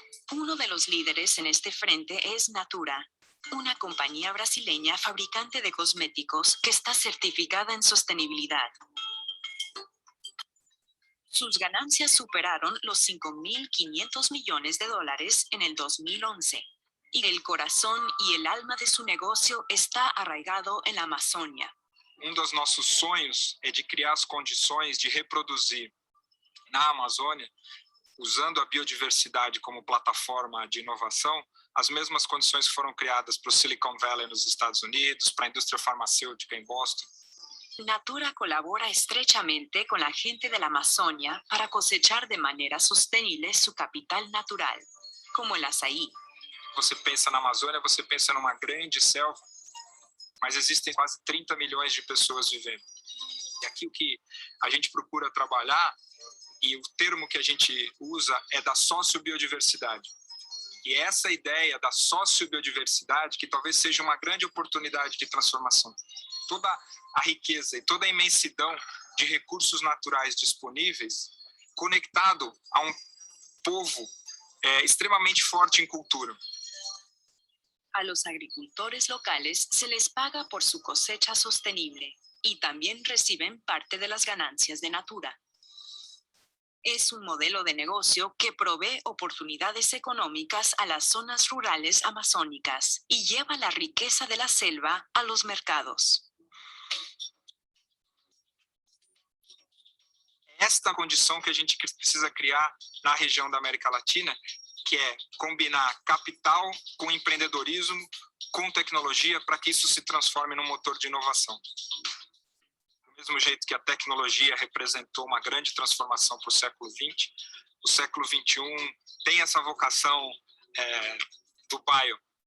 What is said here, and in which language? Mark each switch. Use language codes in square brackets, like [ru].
[es] Uno de los líderes en este frente es Natura, una compañía brasileña fabricante de cosméticos que está certificada en sostenibilidad. Sus ganancias superaron los $5.500 millones en el 2011, y el corazón y el alma de su negocio está arraigado en la Amazonia. [pt] Dos nossos sonhos é de criar as condições de reproduzir na Amazônia, usando a biodiversidade como plataforma de inovação, as mesmas condições que foram criadas para o Silicon Valley nos Estados Unidos, para a indústria farmacêutica em Boston. [es] Natura colabora estrechamente con la gente de la Amazonia para cosechar de manera sostenible su capital natural, como el açaí. [pt] Você pensa na Amazônia, você pensa numa grande selva, mas existem quase 30 milhões de pessoas vivendo. E aqui o que a gente procura trabalhar, e o termo que a gente usa é da sociobiodiversidade. E essa ideia da sociobiodiversidade, que talvez seja uma grande oportunidade de transformação. Toda a riqueza e toda a imensidão de recursos naturais disponíveis, conectado a um povo extremamente forte em cultura. [es] A los agricultores locales se les paga por su cosecha sostenible y también reciben parte de las ganancias de Natura. Es un modelo de negocio que provee oportunidades económicas a las zonas rurales amazónicas y lleva la riqueza de la selva a los mercados. [pt] Esta condição que a gente precisa criar na região da América Latina, que é combinar capital com empreendedorismo, com tecnologia, para que isso se transforme num motor de inovação. Do mesmo jeito que a tecnologia representou uma grande transformação para o século XX, o século XXI tem essa vocação do bio.